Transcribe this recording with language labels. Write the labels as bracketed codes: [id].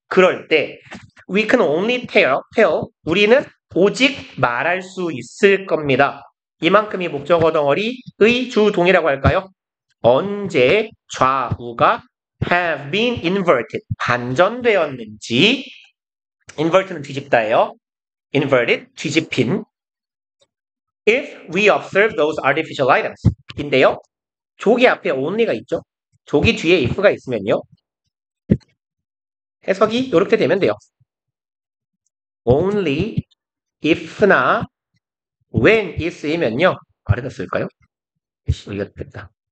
[ko] 그럴 때 [en] we can only tell [ko] 우리는 오직 말할 수 있을 겁니다. 이만큼이 목적어 덩어리의 주동이라고 할까요? 언제 좌우가 [en] have been inverted [ko] 반전되었는지 invert는 뒤집다예요. [en] inverted [ko] 뒤집힌 [en] if we observe those artificial items [ko] 인데요. 조기 앞에 only가 있죠. 조기 뒤에 if가 있으면요. 해석이 이렇게 되면 돼요. only if나 when이 쓰이면요. 아래다 쓸까요? 여기가 됐다.